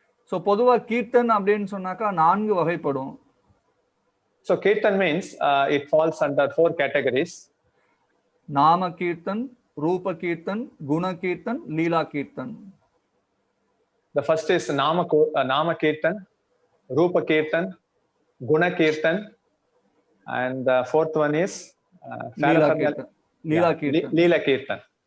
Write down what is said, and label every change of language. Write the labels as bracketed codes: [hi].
[ta] So பொதுவா கீர்த்தன் அப்படின்னு சொன்னாக்கா 4 வகைப்படும். [en] So Kirtan means it falls under 4 categories. [ta] நாம கீர்த்தன், ரூப கீர்த்தன், குண கீர்த்தன், லீலா kirtan. [en] The first is Nama Kirtan, Rupa Kirtan, Guna Kirtan, and the 4th one is Leela Kirtan.